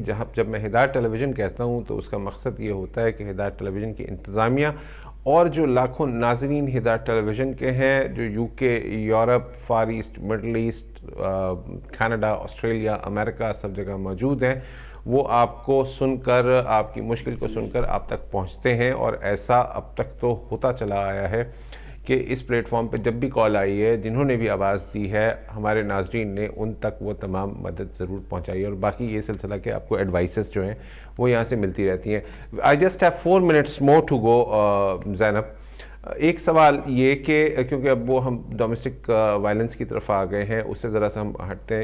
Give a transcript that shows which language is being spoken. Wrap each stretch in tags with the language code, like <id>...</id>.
<ur>جب میں ہدایت ٹیلی ویژن کہتا ہوں تو اس کا مقصد یہ ہوتا ہے کہ ہدایت ٹیلی ویژن کی انتظامیہ اور جو لاکھوں ناظرین ہدایت ٹیلی ویژن کے ہیں جو UK، Europe, for asset, middle asset, Canada, Australia, امریکہ سب جگہ موجود ہیں، وہ آپ کو سن کر، آپ کی مشکل کو سن کر آپ تک پہنچتے ہیں. اور ایسا اب تک تو ہوتا چلا آیا ہے کہ اس پلیٹ فارم پہ جب بھی کال آئی ہے، جنہوں نے بھی آواز دی ہے ہمارے ناظرین نے، ان تک وہ تمام مدد ضرور پہنچائی ہے. اور باقی یہ سلسلہ کہ آپ کو ایڈوائسز جو ہیں وہ یہاں سے ملتی رہتی ہیں.</ur> <en>I just have 4 minutes more to go.</en> <ur>زینب، ایک سوال یہ کہ کیونکہ اب وہ ہم ڈومیسٹک وائلنس کی طرف آ گئے ہیں، اس سے ذرا سا ہم ہٹتے ہیں.</ur>